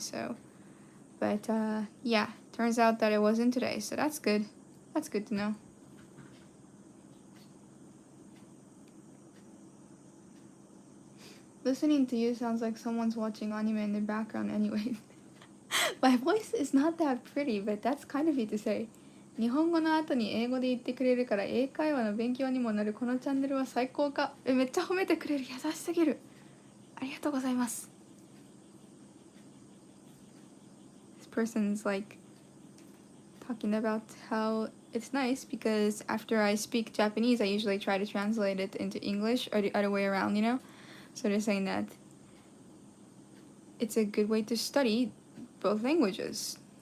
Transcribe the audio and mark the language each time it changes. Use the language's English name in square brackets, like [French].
[English] So but yeah, turns out that it wasn't today, so that's good. That's good to know. Listening to you sounds like someone's watching anime in the background anyway. My voice is not that pretty, but that's kind of you to say. [Japanese] 日本語の後に英語で言ってくれるから英会話の勉強にもなるこのチャンネルは最高か。めっちゃ褒めてくれる。優しすぎる。ありがとうございます。 [English] person's like talking about how it's nice because after I speak Japanese, I usually try to translate it into English or the other way around, you know? So they're saying that it's a good way to study both languages.